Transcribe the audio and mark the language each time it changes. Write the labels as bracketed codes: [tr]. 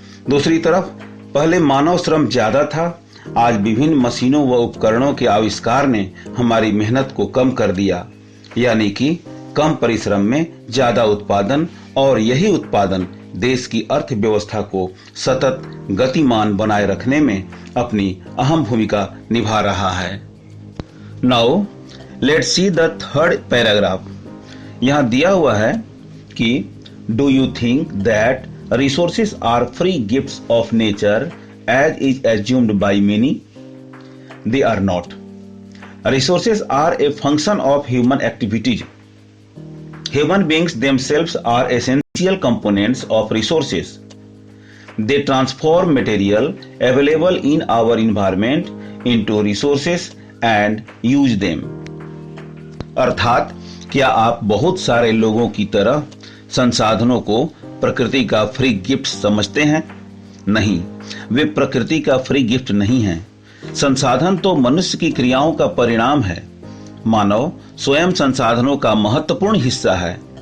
[hi] दूसरी तरफ पहले मानव श्रम ज्यादा था, आज विभिन्न मशीनों व उपकरणों के आविष्कार ने हमारी मेहनत को कम कर दिया, यानी कि कम परिश्रम में ज्यादा उत्पादन, और यही उत्पादन देश की अर्थव्यवस्था को सतत गतिमान बनाए रखने में अपनी अहम भूमिका निभा रहा है। [en] Now let's see the third paragraph. [hi] यहाँ दिया हुआ है कि [en] Do you think that resources are free gifts of nature as is assumed by many? They are not. Resources are a function of human activities. Human beings themselves are essential components of resources. They transform material available in our environment into resources and use them. [hi] अर्थात क्या आप बहुत सारे लोगों की तरह संसाधनों को प्रकृति का फ्री गिफ्ट समझते हैं? नहीं, वे प्रकृति का फ्री गिफ्ट नहीं हैं। संसाधन तो मनुष्य की क्रियाओं का परिणाम है। मानव स्वयं संसाधनों का महत्वपूर्ण हिस्सा है।